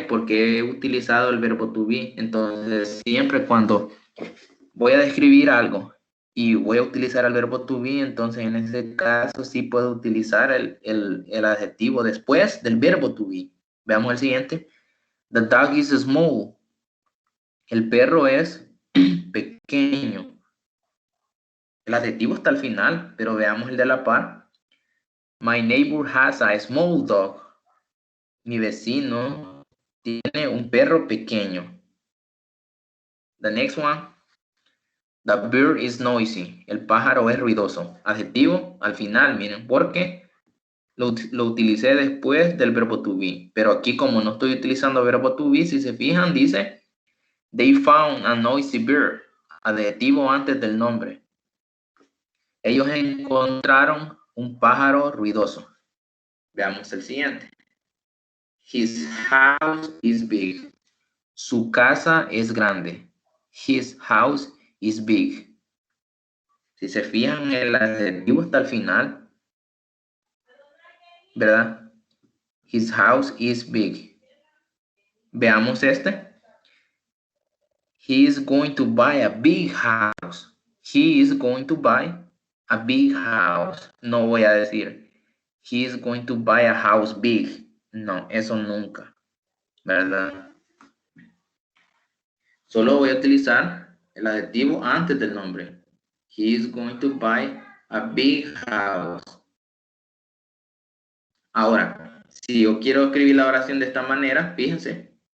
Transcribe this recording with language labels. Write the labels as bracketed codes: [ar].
[es] Porque he utilizado el verbo to be. Entonces, siempre cuando voy a describir algo y voy a utilizar el verbo to be, entonces en ese caso sí puedo utilizar el adjetivo después del verbo to be. Veamos el siguiente. [en] The dog is small. [es] El perro es pequeño. El adjetivo está al final, pero veamos el de la par. [en] My neighbor has a small dog. [es] Mi vecino tiene un perro pequeño. [en] The next one. The bird is noisy. [es] El pájaro es ruidoso. Adjetivo al final, miren, porque lo utilicé después del verbo to be. Pero aquí como no estoy utilizando verbo to be, si se fijan, dice [en] they found a noisy bird. [es] Adjetivo antes del nombre. Ellos encontraron un pájaro ruidoso. Veamos el siguiente. [en] His house is big. [es] Su casa es grande. [en] His house is big. [es] Si se fijan, el adjetivo está al final, ¿verdad? [en] His house is big. [es] Veamos este. [en] He is going to buy a big house. he is going to buy a big house. [es] No voy a decir, [en] he is going to buy a house big. [es] No, eso nunca, ¿verdad? Solo voy a utilizar el adjetivo antes del nombre. [en] He is going to buy a big house. [es] Ahora, si yo quiero escribir la oración de esta manera, fíjense.